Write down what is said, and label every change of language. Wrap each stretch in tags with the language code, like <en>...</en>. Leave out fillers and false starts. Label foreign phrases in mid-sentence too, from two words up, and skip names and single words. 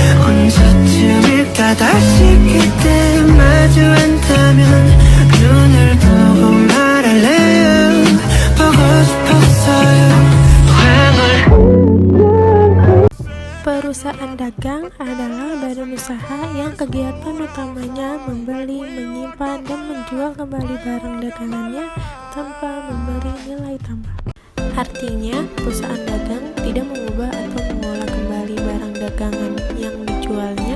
<ko>언제쯤일까 다시 그때 마주 앉다면 눈을 보고 말할래요. 보고 싶었어요.</ko> <id>Perusahaan dagang adalah badan usaha yang kegiatan utamanya membeli, menyimpan, dan menjual kembali barang dagangannya tanpa memberi nilai tambah. Artinya, perusahaan dagang tidak mengubah atau mengolah kembali barang dagangan yang dijualnya.</id>